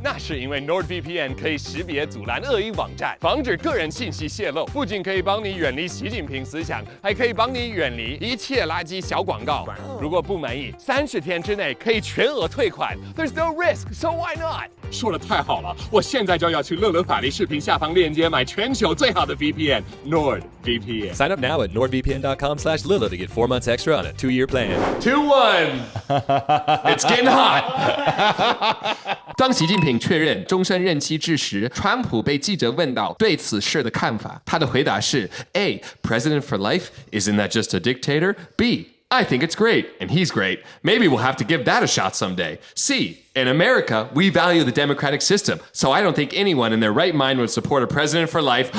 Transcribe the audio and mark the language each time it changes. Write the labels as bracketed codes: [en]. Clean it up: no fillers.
[zh] 那是因为 NordVPN 可以识别阻拦恶意网站，防止个人信息泄露，不仅可以帮你远离习近平思想，还可以帮你远离一切垃圾小广告。如果不满意，30天之内可以全额退款。 [en] There's no risk, so why not？ [zh] 说得太好了，我现在就要去乐乐法律视频下方链接买全球最好的 VPN NordVPN。 [en] Sign up now at nordvpn.com/Lilo to get 4 months extra on a 2-year plan. [zh] 2-1 [en] It's getting hot [zh] 当习近平确认终身任期之时，川普被记者问到对此事的看法，他的回答是 A. [en] President for life? Isn't that just a dictator? B. I think it's great, and he's great. Maybe we'll have to give that a shot someday. C. In America, we value the democratic system, so I don't think anyone in their right mind would support a president for life.